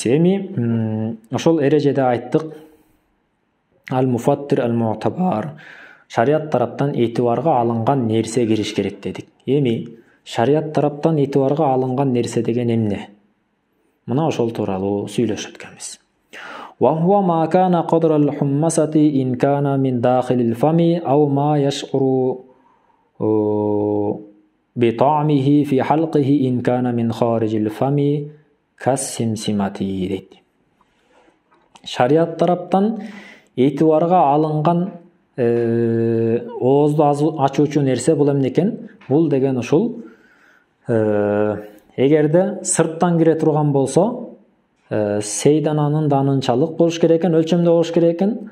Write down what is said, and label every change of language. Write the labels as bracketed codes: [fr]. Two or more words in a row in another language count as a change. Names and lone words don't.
[ky] Эми ошол эрежеде айттык. [ar] المفطر المعتبر. [ky] Шарият тараптан этибарга алынган нерсе кириш керек дедик. Эми шарият тараптан этибарга алынган нерсе деген эмне? Мына ошол тууралуу сүйлөшөт экенбиз. [ar] وهو ما كان قدر الحمصة إن كان من داخل الفم أو ما يشعر بطعمه في حلقه إن كان من خارج الفم كالسمسمة дейт. [ky] Шарият тараптан этибарга алынган оозду ачуучу нерсе бул эмне экен? Бул деген ушул эгерде сырттан кире турган болсо сейдананын данынчалык болуш керек экен, өлчөмдө болуш керек экен.